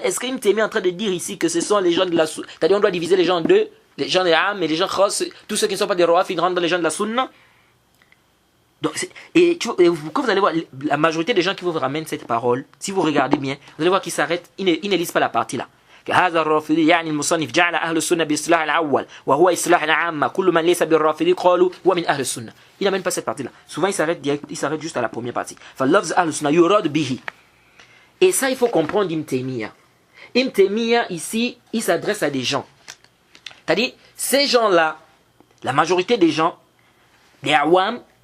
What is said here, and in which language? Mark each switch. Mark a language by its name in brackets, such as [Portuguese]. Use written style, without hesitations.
[French] Est-ce que Ibn Taymiyyah est en train de dire ici que ce sont les gens de la sunna? C'est-à-dire on doit diviser les gens en deux, les gens des am et les gens khas, tous ceux qui ne sont pas des rafid rentrent dans les gens de la sunna. Donc, quand vous allez voir, la majorité des gens qui vous ramènent cette parole, si vous regardez bien, vous allez voir qu'ils s'arrêtent, ils ne lisent pas la partie là. [Arabic] هذا الرافضي يعني المصنف جعل أهل السنة باصطلاح الأول وهو اصطلاح العامة كل من ليس بالرافضي قالوا هو من أهل السنة. [French] Il n'amène pas cette partie là. Souvent il s'arrête juste à la première partie. [Arabic] فلفظ أهل السنة يراد به. [French] Et ça il faut comprendre Ibn Taymiyyah. Ibn Taymiyyah ici il s'adresse à des gens. C'est-à-dire ces gens là, la majorité des gens, les awam,